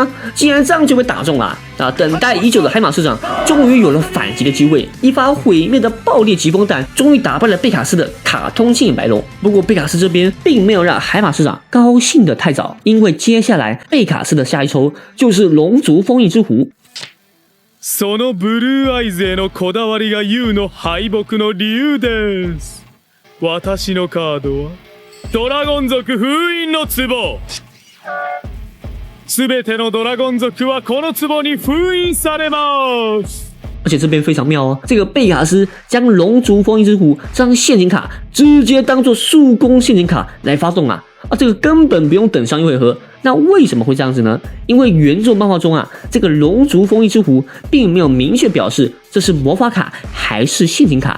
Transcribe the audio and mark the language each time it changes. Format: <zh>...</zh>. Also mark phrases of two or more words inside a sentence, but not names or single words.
<zh>既然这样就被打中了啊！等待已久的海马市长终于有了反击的机会，一发毁灭的爆裂疾风弹终于打败了贝卡斯的卡通青眼白龙。不过贝卡斯这边并没有让海马市长高兴的太早，因为接下来贝卡斯的下一抽就是龙族封印之壶。</zh> <ja>そのブルーアイズへのこだわりが YOU の敗北の理由です。私のカードはドラゴン族封印の壺。すべてのドラゴン族はこの壺に封印されます。</ja> <zh>而且这边非常妙哦，这个贝卡斯将龙族封印之壶这张陷阱卡直接当做速攻陷阱卡来发动啊！这个根本不用等上一回合。那为什么会这样子呢？因为原作漫画中啊，这个龙族封印之壶并没有明确表示这是魔法卡还是陷阱卡。</zh>